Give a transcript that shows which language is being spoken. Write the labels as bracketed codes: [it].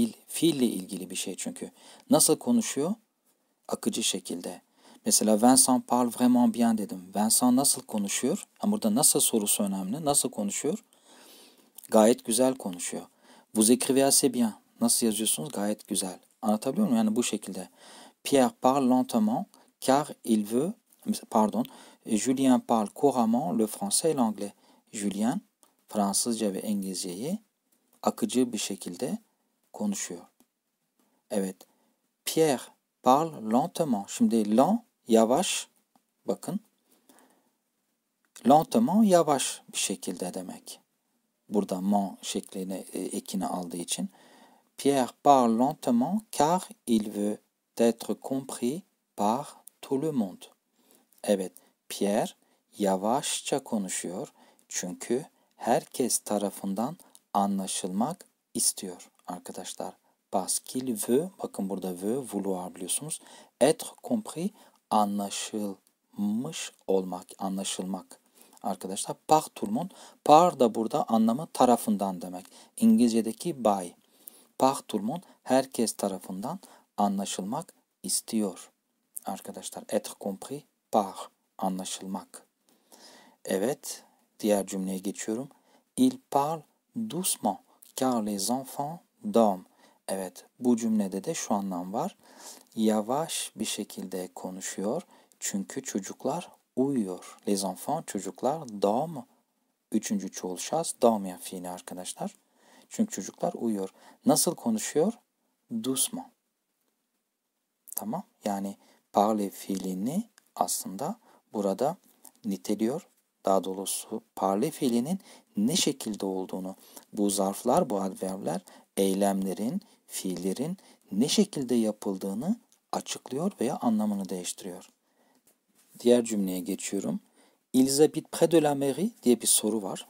[tr] Fiille ilgili bir şey çünkü. Nasıl konuşuyor? Akıcı şekilde. Mesela Vincent [fr] parle vraiment bien [tr] dedim. Vincent nasıl konuşuyor? Yani burada nasıl sorusu önemli. Nasıl konuşuyor? Gayet güzel konuşuyor. [fr] Vous écrivez assez bien. [tr] Nasıl yazıyorsunuz? Gayet güzel. Anlatabiliyor muyum? Yani bu şekilde. [fr] Pierre parle lentement car il veut... [tr] Pardon. [fr] Julien parle couramment le français et l'anglais. [tr] Julien Fransızca ve İngilizceyi akıcı bir şekilde konuşuyor. Evet. [fr] Pierre parle lentement. [tr] Şimdi lent, yavaş. Bakın. Lentement, yavaş bir şekilde demek. Burada man şeklini, ekini aldığı için. [fr] Pierre parle lentement car il veut être compris par tout le monde. [tr] Evet, Pierre yavaşça konuşuyor çünkü herkes tarafından anlaşılmak istiyor arkadaşlar. [fr] Parce qu'il veut, [tr] bakın burada veut, vouloir biliyorsunuz. [fr] Être compris, [tr] anlaşılmış olmak, anlaşılmak. [fr] Arkadaşlar par tout le monde. [tr] Par da burada anlamı tarafından demek. İngilizce'deki by. [fr] Par tout le monde, [tr] herkes tarafından anlaşılmak istiyor. [fr] Arkadaşlar être compris par, anlaşılmak. [tr] Evet, diğer cümleye geçiyorum. [fr] Il parle doucement car les enfants dorment. [tr] Evet, bu cümlede de şu anlam var. Yavaş bir şekilde konuşuyor çünkü çocuklar uyuyor. Les enfants, çocuklar, dorment. Üçüncü çoğul şahıs, dormir fiili arkadaşlar. Çünkü çocuklar uyuyor. Nasıl konuşuyor? Doucement. Tamam, yani parler fiilini aslında burada niteliyor. Daha doğrusu parler fiilinin ne şekilde olduğunu, bu zarflar, bu adverbler, eylemlerin, fiillerin ne şekilde yapıldığını açıklıyor veya anlamını değiştiriyor. Diğer cümleye geçiyorum. [fr] Ils habitent près de la mairie [tr] diye bir soru var.